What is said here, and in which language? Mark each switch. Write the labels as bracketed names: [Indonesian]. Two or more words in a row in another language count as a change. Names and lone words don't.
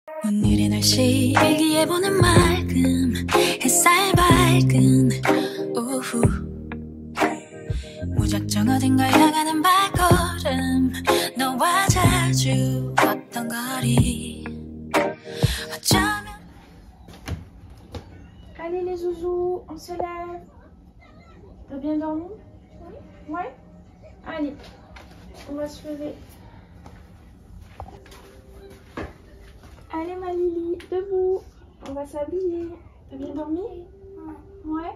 [Korean] 오늘의 날씨 일기예보는 맑음 햇살 밝은 오후 무작정 어딘가 향하는 발걸음 너와 자주 걷던 거리 어쩌면 [French] Allez les zouzous, on se lève. T'as bien dormi? Ouais. Allez, on va se lever. Allez ma Lily, debout. On va s'habiller. T'as bien dormi? Ouais.